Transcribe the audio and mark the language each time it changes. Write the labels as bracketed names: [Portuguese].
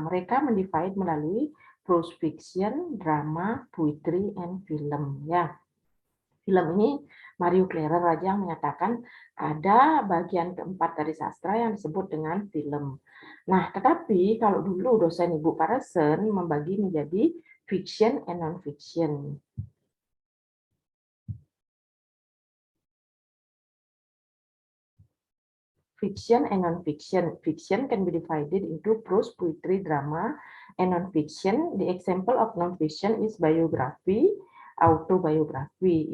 [Indonesian] Mereka mendivide melalui [English] prose fiction, drama, poetry, and film. [Indonesian] Ya, film ini Mario Clarer aja yang menyatakan ada bagian keempat dari sastra yang disebut dengan film. Nah, tetapi kalau dulu dosen Ibu Paresen membagi menjadi [English] fiction and non-fiction. Fiction and non-fiction. Fiction can be divided into prose, poetry, drama, and non-fiction. The example of non-fiction is biography, autobiography.